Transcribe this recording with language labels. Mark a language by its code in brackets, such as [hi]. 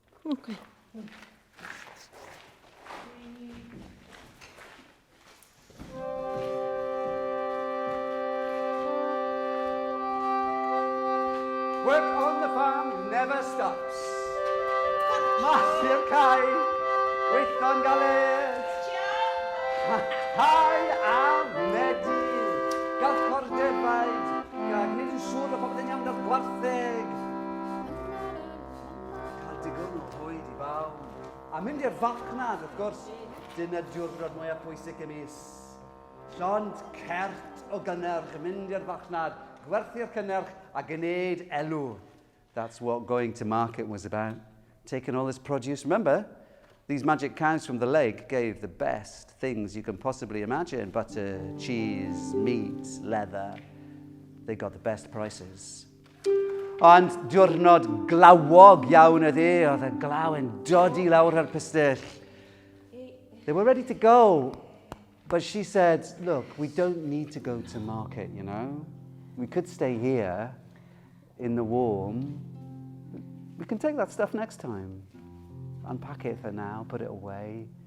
[en] Okay. Work on the farm never stops. [cy] Mas i'r cae, gweithio'n galed. Hau a medu, gael cordefaid, gael gwneud yn siŵr bod popeth yn iawn o'r gwartheg. Cael digon o hwyd I bawb. A mynd i'r farchnad, wrth gwrs, dyna diwrnod mwyaf pwysig y mis. Llond cert o gynnyrch, mynd i'r farchnad, gwerthu'r cynnyrch a gwneud elw. [en] That's what going to market was about. Taking all this produce. Remember, these magic cows from the lake gave the best things you can possibly imagine. Butter, cheese, meat, leather. They got the best prices. [cy] Ond diwrnod glawog iawn ydi, oedd y glaw yn dodi lawr ar pistyll. [en] They were ready to go, but she said, look, we don't need to go to market, you know. We could stay here in the warm. We can take that stuff next time. Unpack it for now, put it away.